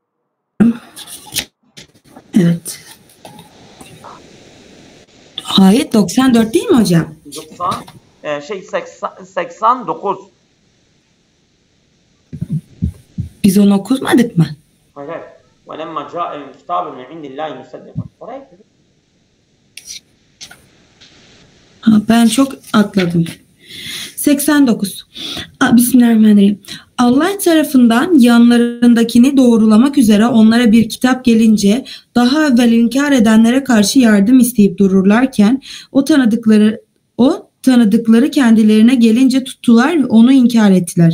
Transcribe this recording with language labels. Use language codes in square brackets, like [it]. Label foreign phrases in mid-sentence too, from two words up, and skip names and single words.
[tr] Evet. Ayet 94 değil mi hocam? 89. Biz onu okumadık mı? Hayır. [ar] وَلَمَّا جَاءَ الْكِتَابُ مِنْ عِنْدِ اللّٰهِ مُصَدِّقًا. [tr] Oraya gidelim. Ben çok atladım. 89. Bismillahirrahmanirrahim. Allah tarafından yanlarındakini doğrulamak üzere onlara bir kitap gelince daha evvel inkar edenlere karşı yardım isteyip dururlarken o tanıdıkları kendilerine gelince tuttular ve onu inkar ettiler.